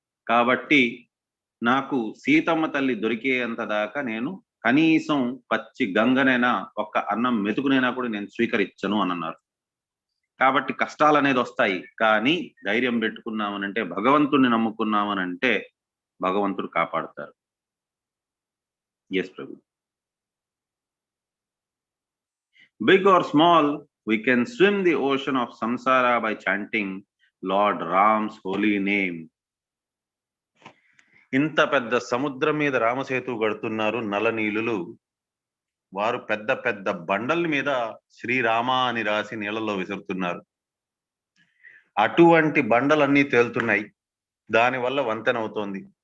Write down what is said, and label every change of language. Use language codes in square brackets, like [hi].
[te] కాబట్టి నాకు సీతమ్మ తల్లి దొరికేంత దాకా నేను కనీసం పచ్చి గంగనైనా, ఒక్క అన్నం మెతుకునైనా కూడా నేను స్వీకరించను అని అన్నారు. కాబట్టి కష్టాలు అనేది వస్తాయి, కానీ ధైర్యం పెట్టుకున్నామనంటే, భగవంతుడిని నమ్ముకున్నామనంటే భగవంతుడు కాపాడుతారు. Yes Prabhu. [en] Big or small, we can swim the ocean of samsara by chanting Lord Ram's holy name. [te] ఇంత పెద్ద సముద్రం మీద రామసేతు గడుతున్నారు నలనీలులు. వారు పెద్ద పెద్ద బండల మీద శ్రీరామ అని రాసి నీళ్ళలో విసురుతున్నారు. అటువంటి బండలన్నీ తేలుతున్నాయి, దానివల్ల వంతెనవుతోంది.